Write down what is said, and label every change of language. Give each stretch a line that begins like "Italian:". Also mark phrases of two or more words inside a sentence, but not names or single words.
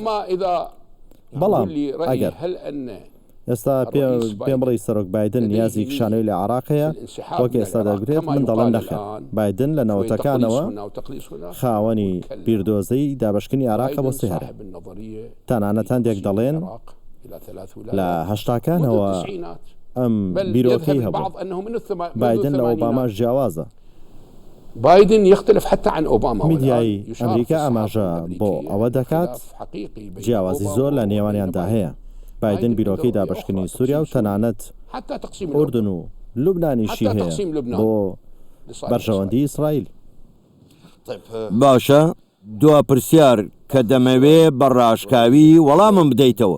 Central Kurdish: بەڵام ئەگەر ئێستا پێم بڵی سەرۆک بایدن نیازی کشانەوەی لە عێراقەیە، وەک ئێستا دەگرێت، من دەڵێن نەخێر. بایدن لە نەوەتەکانەوە خاوەنی بیردۆزەی دابشکنی عێراقە بۆ سێهەرە. تەنانەت هەندێک دەڵێن لە هەشتاکانەوە ئەم بیرۆکەی هەبوو. بایدن لە ئۆباماش جیاوازە.
Arabic: بايدن يختلف حتى عن أوباما.
Central Kurdish: میدیای ئەمریکا ئاماژە بۆ ئەوە دەکات جیاوازی زۆر لە نێوانیاندا هەیە. بايدن بیرۆکەی دابشکنی سووریا و تەنانەت ئوردن و لوبنانیشی هەیە بۆ بەرژەوەندی ئیسرائیل. باشە، دوا پرسیار کە دەمەوێ بەڕاشکاوی وەڵامم بدەیتەوە.